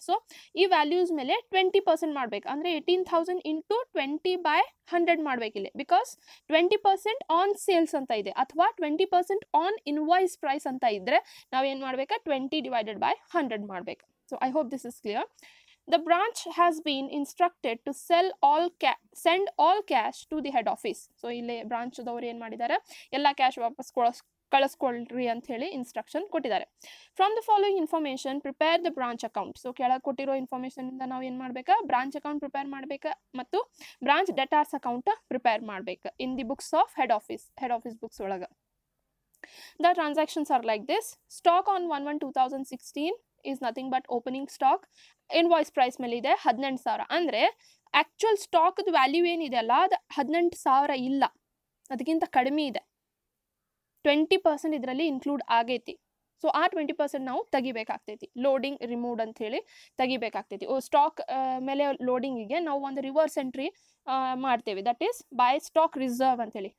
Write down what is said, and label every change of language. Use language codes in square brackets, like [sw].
[kn] So ಈ values ಮೇಲೆ 20% ಮಾಡ್ಬೇಕು. ಅಂದರೆ 18,000 ಇಂಟು 20/100 ಮಾಡ್ಬೇಕು ಇಲ್ಲಿ. ಬಿಕಾಸ್ 20% ಆನ್ ಸೇಲ್ಸ್ ಅಂತ ಇದೆ, ಅಥವಾ 20% ಆನ್ ಇನ್ವಾಯ್ಸ್ ಪ್ರೈಸ್ ಅಂತ ಇದ್ದರೆ ನಾವೇನು ಮಾಡ್ಬೇಕು, 20 ಡಿವೈಡೆಡ್ ಬೈ 100 ಮಾಡ್ಬೇಕು. [en] So I hope this is clear. The branch has been instructed to send all cash to the head office. [kn] So ಇಲ್ಲಿ ಬ್ರಾಂಚ್ ದವರು ಏನು ಮಾಡಿದ್ದಾರೆ, ಎಲ್ಲ ಕ್ಯಾಶ್ ವಾಪಸ್ ಕಳಿಸ್ಕೊಳ್ರಿ ಅಂತ ಹೇಳಿ ಇನ್ಸ್ಟ್ರಕ್ಷನ್ ಕೊಟ್ಟಿದ್ದಾರೆ. [en] From the following information prepare the branch account. [kn] So ಕೆಳಗೆ ಕೊಟ್ಟಿರೋ ಇನ್ಫಾರ್ಮೇಶನ್ ಇಂದ ನಾವು ಏನು ಮಾಡ್ಬೇಕಾ, ಬ್ರಾಂಚ್ ಅಕೌಂಟ್ ಪ್ರಿಪೇರ್ ಮಾಡ್ಬೇಕಾ ಮತ್ತು ಬ್ರಾಂಚ್ ಡೆಟಾರ್ಸ್ ಅಕೌಂಟ್ ಪ್ರಿಪೇರ್ ಮಾಡ್ಬೇಕು [en] in the books of head office books [kn] ಒಳಗೆ. [en] The transactions are like this. Stock on 1/1/2016 is nothing but opening stock. [kn] Invoice price ಮೇಲೆ ಇದೆ 18,000. ಅಂದರೆ ಆ್ಯಕ್ಚುಯಲ್ ಸ್ಟಾಕ್ದು ವ್ಯಾಲ್ಯೂ ಏನಿದೆ ಅಲ್ಲ, ಅದು 18,000 ಇಲ್ಲ, ಅದಕ್ಕಿಂತ ಕಡಿಮೆ ಇದೆ. 20% ಇದರಲ್ಲಿ ಇನ್ಕ್ಲೂಡ್ ಆಗೈತಿ. ಸೊ ಆ 20% ನಾವು ತೆಗಿಬೇಕಾಗ್ತೈತಿ. ಲೋಡಿಂಗ್ ರಿಮೂವ್ಡ್ ಅಂತ ಹೇಳಿ ತೆಗಿಬೇಕಾಗ್ತೈತಿ. ಸ್ಟಾಕ್ ಮೇಲೆ ಲೋಡಿಂಗಿಗೆ ನಾವು ಒಂದು ರಿವರ್ಸ್ ಎಂಟ್ರಿ ಮಾಡ್ತೇವೆ, [en] that is by stock reserve [kn] ಅಂತೇಳಿ.